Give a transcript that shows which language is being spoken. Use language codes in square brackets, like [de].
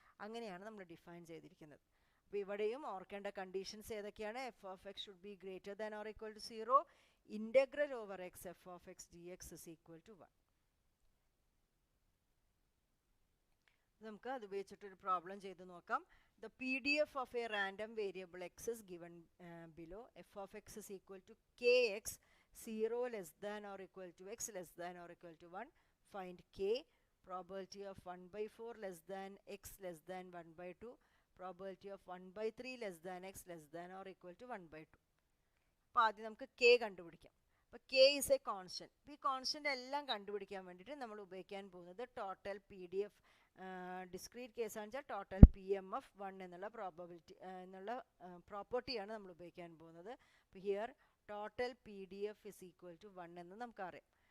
[ml] അങ്ങനെയാണ് നമ്മൾ ഡിഫൈൻ ചെയ്തിരിക്കുന്നത്. അപ്പോൾ ഇവിടെയും ഓർക്കേണ്ട കണ്ടീഷൻസ് ഏതൊക്കെയാണ്? [en] F of X should be greater than or equal to 0, integral over X F of X D X is equal to 1. [ml] നമുക്ക് അത് ഉപയോഗിച്ചിട്ടൊരു പ്രോബ്ലം ചെയ്ത് നോക്കാം. [en] The PDF of a random variable x is given below. F of x is equal to kx, 0 less than or equal to x less than or equal to 1. Find k. Probability of 1/4 less than x less than 1/2. Probability of 1/3 less than x less than or equal to 1/2. [ml] അപ്പോൾ ആദ്യം നമുക്ക് k കണ്ടുപിടിക്കാം. അപ്പോൾ [en] k is a constant. [ml] അപ്പോൾ ഈ constant എല്ലാം കണ്ടുപിടിക്കാൻ വേണ്ടിയിട്ട് നമ്മൾ ഉപയോഗിക്കാൻ പോകുന്നത് total P D F discrete കേസാണെന്ന് വെച്ചാൽ ടോട്ടൽ പി എം എഫ് 1 എന്നുള്ള പ്രോബബിലിറ്റി എന്നുള്ള പ്രോപ്പർട്ടിയാണ് നമ്മൾ ഉപയോഗിക്കാൻ പോകുന്നത്. അപ്പോൾ [en] here total P D F is equal to 1 [ml] എന്ന് നമുക്കറിയാം.